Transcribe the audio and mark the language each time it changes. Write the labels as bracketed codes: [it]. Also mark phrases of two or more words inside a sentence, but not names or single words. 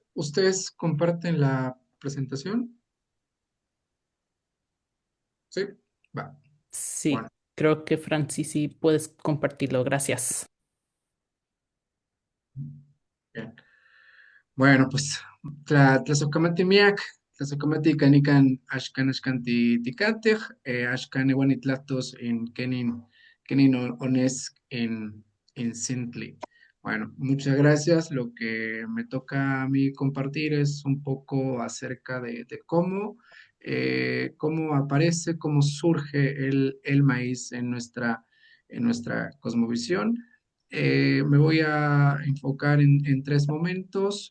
[es] ¿Ustedes comparten la presentación? Sí, va. Bueno, Sí, creo que Francis, sí puedes compartirlo. Gracias. bien. Bueno, pues [nah] tlazocamatimiac, tlazocamati canican axcan axcanti ticatej, axcan iuan itlatos en kenin ones en Sintli. [es] Bueno, muchas gracias. Lo que me toca a mí compartir es un poco acerca de cómo aparece, cómo surge el maíz en nuestra cosmovisión. Me voy a enfocar en tres momentos.